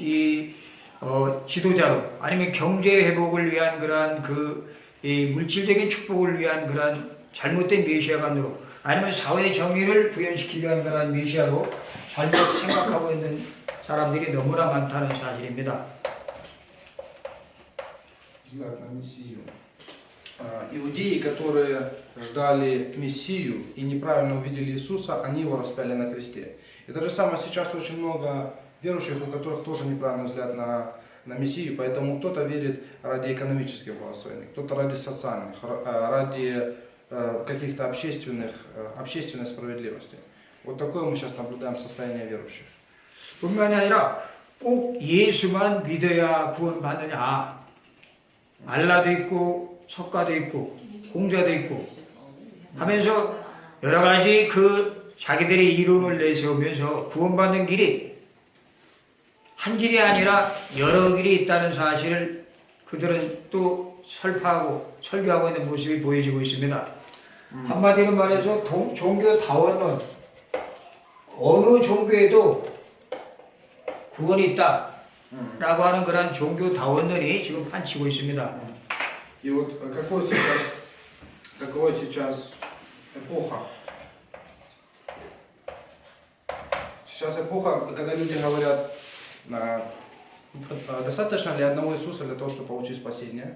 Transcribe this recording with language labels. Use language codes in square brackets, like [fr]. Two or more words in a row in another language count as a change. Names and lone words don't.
[ko] 지도자로 아니면 경제 회복을 위한 그러한 이 물질적인 축복을 위한 그러한 잘못된 메시아관으로 아니면 사회 정의를 구현시키기 위한 그러한 메시아로 잘못 생각하고 있는 사람들이 너무나 많다는 사실입니다. [ru] Взгляд на Мессию. Иудеи, которые ждали Мессию и неправильно увидели Иисуса, они его распяли на кресте. И то же самое сейчас очень много верующих, у которых тоже неправильный взгляд на Мессию, поэтому кто-то верит ради экономических благословений, кто-то ради социальных, ради каких-то общественной справедливости. Вот такое мы сейчас наблюдаем состояние верующих. [ko] 뿐만이 아니라 꼭 예수만 믿어야 구원받느냐. 알라도 있고 석가도 있고 공자도 있고 하면서 여러 가지 자기들의 이론을 내세우면서 구원받는 길이 한 길이 아니라 여러 길이 있다는 사실을 그들은 또 설파하고 설교하고 있는 모습이 보여지고 있습니다. 한마디로 말해서 종교다원론 어느 종교에도 구원이 있다라고 하는 그런 종교다원론이 지금 판치고 있습니다. [ru] И вот какова сейчас эпоха? Сейчас эпоха, когда люди говорят, достаточно ли одного Иисуса для того, чтобы получить спасение?